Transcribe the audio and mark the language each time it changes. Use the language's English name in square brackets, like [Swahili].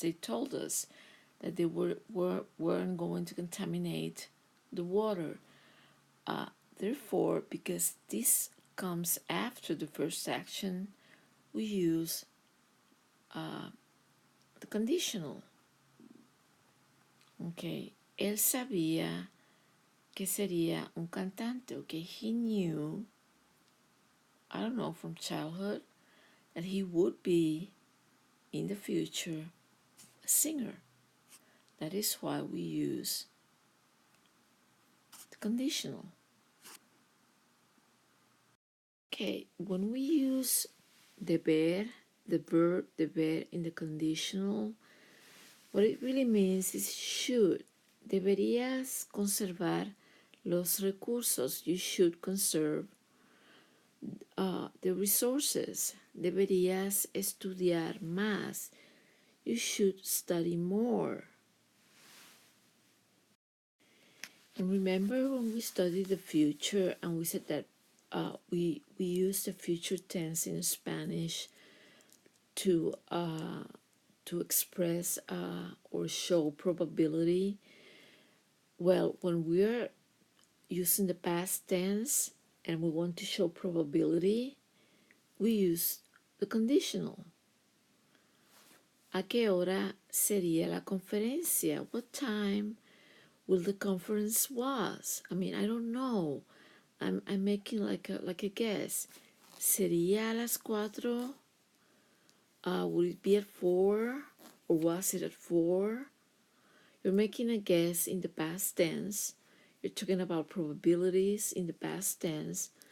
[English] They told us that they weren't going to contaminate the water. Therefore, because this comes after the first action, we use the conditional. [Spanish] Okay, él sabía que sería un cantante. [English] Okay, he knew, I don't know, from childhood, that he would be in the future a singer. That is why we use the conditional. Okay, when we use deber, the verb deber in the conditional, what it really means is should. [Spanish] Deberías conservar los recursos. [English] You should conserve the resources. [Spanish] Deberías estudiar más. [English] You should study more. And remember when we studied the future and we said that we use the future tense in Spanish to to express or show probability? Well, when we're using the past tense and we want to show probability, we use the conditional. [Spanish] ¿A qué hora sería la conferencia? [English] What time will the conference was? I mean, I don't know. I'm making like a guess. [Spanish] ¿Sería a las 4? [English] Would it be at 4? Or was it at 4? You're making a guess in the past tense. You're talking about probabilities in the past tense.